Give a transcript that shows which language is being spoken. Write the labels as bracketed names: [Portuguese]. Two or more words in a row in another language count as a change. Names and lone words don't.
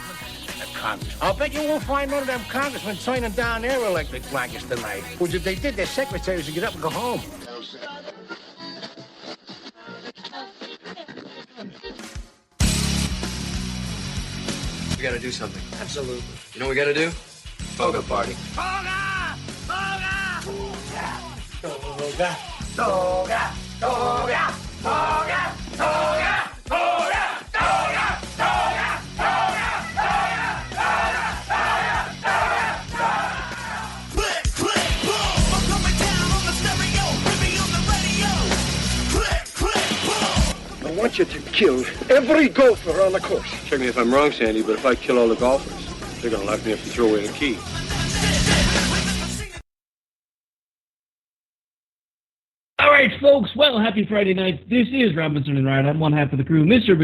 [English] I'll bet you won't find none of them congressmen signing down their electric blankets tonight. Which if they did, their secretaries would get up and go home. We gotta do something. Absolutely. You know what we gotta do? Toga party. Toga! Toga! Toga! Toga! Toga! Toga! Toga! Toga! I want you to kill every golfer on the course. Check me if I'm wrong, Sandy, but if I kill all the golfers, they're gonna lock me up and throw away the key. All right, folks. Well, happy Friday night. This is Robinson and Wright. I'm one half of the crew, Mr.